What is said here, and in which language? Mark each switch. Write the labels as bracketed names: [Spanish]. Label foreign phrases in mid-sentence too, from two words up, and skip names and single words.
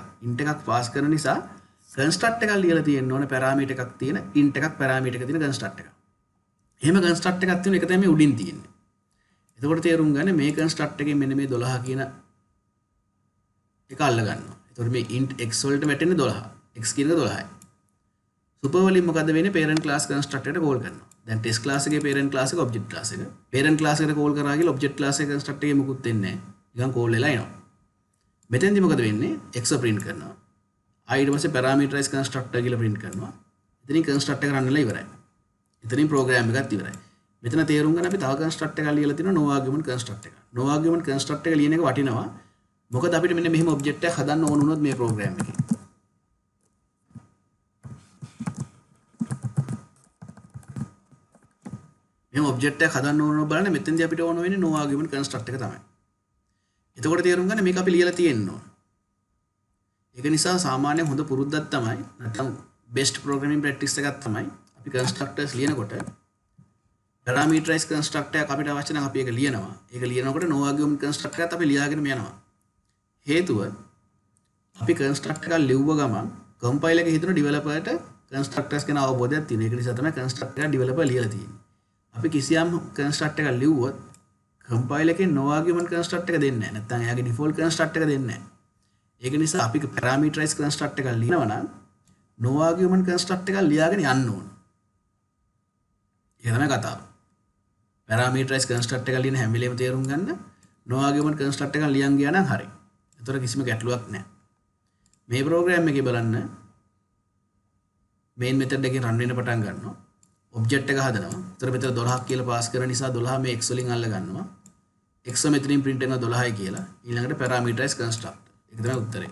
[Sinhala] int එකක් pass කරන නිසා construct එකක් ලියලා තියෙන්න ඕනේ parameter එකක් තියෙන int එකක් parameter එක තියෙන construct එකක්. එහෙම construct එකක් තියෙන එක තමයි මේ උඩින් තියෙන්නේ. එතකොට තේරුම් ගන්න මේ construct එකෙන් මෙන්න මේ 12 කියන එක අල්ල ගන්නවා. එතකොට මේ [English] int x [Sinhala] වලට වැටෙන්නේ 12. x කියන එක 12යි. super වලින් මොකද වෙන්නේ? [English] parent class construct [Sinhala] එකට call කරනවා. දැන් [English] test class [Sinhala] එකේ [English] parent class [Sinhala] එක [English] object class [Sinhala] එක. [English] parent class [Sinhala] එකට call කරා කියලා [English] object class [Sinhala] එකේ construct එකේ මොකුත් වෙන්නේ නැහැ. නිකන් call වෙලා එනවා. මෙතෙන්දි මොකද වෙන්නේ? [English] x print [Sinhala] කරනවා. ඊට පස්සේ [English] parameterized constructor [Sinhala] කියලා print කරනවා. එතනින් construct එක run වෙලා ඉවරයි. එතනින් program එකත් ඉවරයි. මෙතන තේරුම් ගන්න අපි තව construct එකක් ලියලා තිනවා [English] no argument construct [Sinhala] එක. [English] no argument construct [Sinhala] එක ලියන එක වටිනවා. මොකද අපිට මෙන්න මෙහෙම object එකක් හදන්න ඕන වුණොත් මේ program එකේ. මෙහෙම object එකක් හදන්න ඕන බලන්න මෙතෙන්දී අපිට ඕන වෙන්නේ [English] no argument construct [Sinhala] එක තමයි. එතකොට තේරුම් ගන්න මේක අපි ලියලා තියෙන්න ඕන. ඒක නිසා සාමාන්‍ය හොඳ පුරුද්දක් තමයි නැත්නම් [English] best programming practice [Sinhala] එකක් තමයි අපි constructors ලියනකොට [English] parameterized constructor [Sinhala] එකක් අපිට අවශ්‍ය නම් අපි ඒක ලියනවා. ඒක ලියනකොට [English] no argument constructor [Sinhala] එකත් අපි ලියාගෙන යනවා. හේතුව අපි constructor එකක් ලිව්ව ගමන් compiler එකේ හිතන developer-ට constructors ගැන අවබෝධයක් තියෙනවා. ඒක නිසා තමයි constructor එක developer ලියලා තියෙන්නේ. අපි කිසියම් constructor එකක් ලිව්වොත් compiler එකේ [English] no argument constructor [Sinhala] එක දෙන්නේ නැහැ. නැත්නම් එයාගේ [English] default constructor [Sinhala] එක දෙන්නේ නැහැ. ඒක නිසා අපි [English] parameterized constructor [Sinhala] එකක් ලියනවා නම් [English] no argument constructor [Sinhala] එකක් ලියාගෙන යන්න ඕන. ඒක තමයි කතාව. [English] parameterized constructor [Sinhala] එකක් ලියන හැම වෙලේම තේරුම් ගන්න [English] no argument constructor [Sinhala] එකක් ලියන් ගියා නම් හරි. ඒතර කිසිම ගැටලුවක් නැහැ. මේ program එකේ බලන්න [English] main method [Sinhala] එකෙන් run වෙන්න පටන් ගන්නවා. object එක හදනවා. ඒතර මෙතන 12ක් කියලා pass කරන නිසා 12 මේ x වලින් අල්ල ගන්නවා. x මෙතනින් print වෙනවා 12යි කියලා. ඊළඟට [English] parameterized constructor. [Sinhala] ඒක තමයි උත්තරේ.